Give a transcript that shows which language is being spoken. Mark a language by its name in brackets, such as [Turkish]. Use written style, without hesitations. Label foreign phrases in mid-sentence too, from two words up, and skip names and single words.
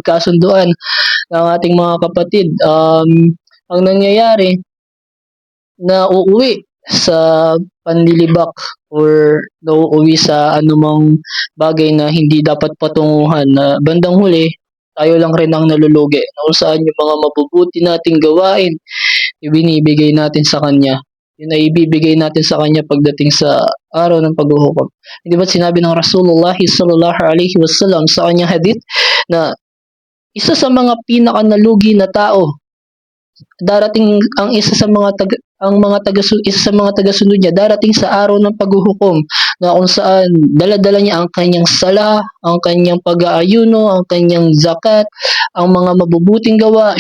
[Filipino] pagkasunduan ng ating mga kapatid, ang nangyayari, na uuwi sa panlilibak or nauuwi sa anumang bagay na hindi dapat patunguhan na bandang huli tayo lang rin ang nalulugi na kung saan yung mga mabubuti nating gawain ibinibigay natin sa kanya. Yun ay ibibigay natin sa kanya pagdating sa araw ng paghuhukom. Hindi ba sinabi ng Rasulullah [Arabic] صلى الله عليه وسلم [Filipino] sa kanyang hadith na isa sa mga pinakanalugi na tao darating ang isa sa mga isa sa mga tagasunod niya darating sa araw ng paghuhukom na kung saan dala-dala niya ang kanyang sala, ang kanyang pag-aayuno, ang kanyang zakat, ang mga mabubuting gawa.